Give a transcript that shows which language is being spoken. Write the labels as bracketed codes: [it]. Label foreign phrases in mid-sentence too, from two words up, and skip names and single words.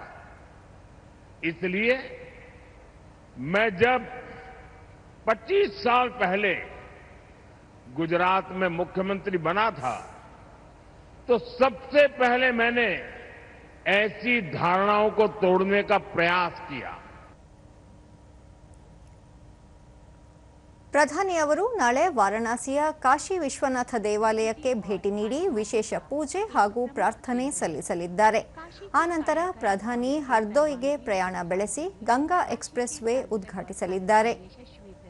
[hi] इसलिए मैं जब 25 साल पहले गुजरात में मुख्यमंत्री बना था तो सबसे पहले मैंने ऐसी धारणाओं को तोड़ने का प्रयास किया. [kn] ಪ್ರಧಾನಿ ಅವರು ನಾಳೆ ವಾರಣಾಸಿಯ ಕಾಶಿ ವಿಶ್ವನಾಥ ದೇವಾಲಯಕ್ಕೆ ಭೇಟಿ ನೀಡಿ ವಿಶೇಷ ಪೂಜೆ ಹಾಗೂ ಪ್ರಾರ್ಥನೆ ಸಲ್ಲಿಸಲಿದ್ದಾರೆ. ಆನಂತರ ಪ್ರಧಾನಿ ಹರ್ದೋಯ್ಗೆ ಪ್ರಯಾಣ ಬೆಳೆಸಿ ಗಂಗಾ ಎಕ್ಸ್‌ಪ್ರೆಸ್ ವೇ ಉದ್ಘಾಟಿಸಲಿದ್ದಾರೆ.